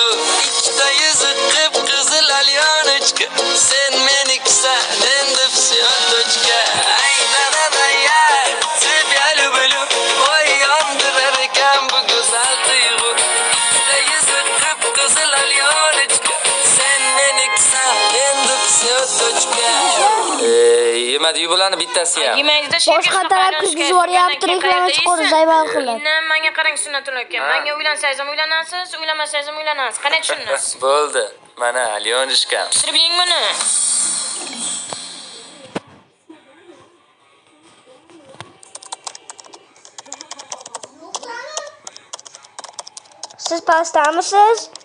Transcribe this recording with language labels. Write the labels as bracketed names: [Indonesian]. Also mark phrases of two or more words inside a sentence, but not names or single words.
[Uzbek] Ikkita yuzi qip-qizil alyonочка. Sen menikisan, endi [Russian] все точка. Ay na я тебя люблю, ой, [Uzbek] yondirar ekan bu go'zal tuyg'u. Ikkita yuzi qip-qizil alyonочка. Sen menikisan, endi [Russian] все точка. [Uzbek] Yemadi bularni bittasi ham. Yemaydi-da boshqa taraf kuzgizib yuboryapti, reklama chiqarib zayval qilib. Menga qarang Sunnatulloh aka. Menga uylansangiz ham uylanasiz, uylanmasangiz ham uylanasiz. Qanday tushundingiz? Bo'ldi. Mana Alyonishkam. Pishirib yeng buni. Siz pastdamisiz?